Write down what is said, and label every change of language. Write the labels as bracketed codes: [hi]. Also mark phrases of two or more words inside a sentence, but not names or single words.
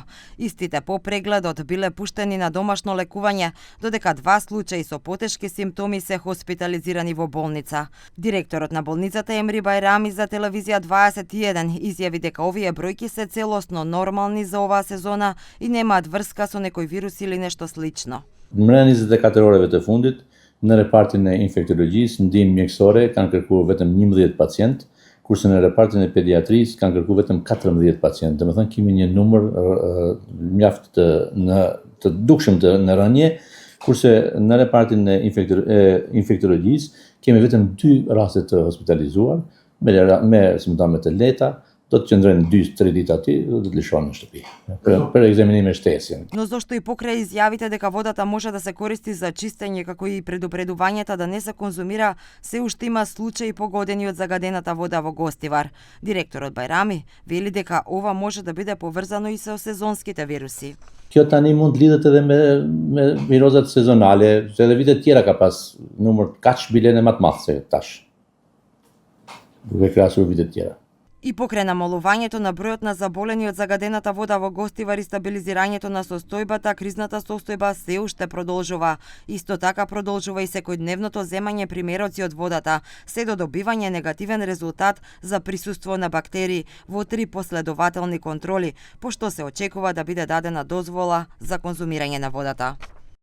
[mk] Истите по прегледот биле пуштени на домашно лекување, додека 2 случаи со потешки симптоми се хоспитализирани во болница. Директорот на болницата Емри Бајрами за телевизија 21 изјави дека овие бројки се целосно нормални за оваа сезона и немаат врска со некој вирус или нешто слично. [sq] Mbrëmje 24 orëve të fundit, në repartin e infektologjisë, ndihmë mjekësore kanë kërkuar vetëm 11 pacient, kurse në repartin e pediatrisë kanë kërkuar vetëm 14 pacient. Domethënë kemi një numër mjaft të dukshëm në rënje, kurse në repartin e infektologjisë kemi vetëm 2 raste të hospitalizuar me simptome të lehta. Do të qëndrojnë 2-3 ditë aty, do të lëshohen në shtëpi për ekzaminim e shtesjen. [mk] Но зошто и покрај изјавите дека водата може да се користи за чистење, како и предупредувањата да не се конзумира, се уште има случаи погодени од загадената вода во Гостивар. Директорот Бајрами вели дека ова може да биде поврзано и со сезонските вируси. [sq] Kjo tani mund të lidhet edhe me virozat sezonale, se edhe vite tjera ka pas numër kaq bilene më të madh se tash. Duke krahasuar vitet tjera. [mk] И покрај намалувањето на бројот на заболени од загадената вода во Гостивар и стабилизирањето на состојбата, кризната состојба се уште продолжува. Исто така продолжува и секојдневното земање примероци од водата, се до добивање негативен резултат за присуство на бактерии во 3 последователни контроли, пошто се очекува да биде дадена дозвола за конзумирање на водата.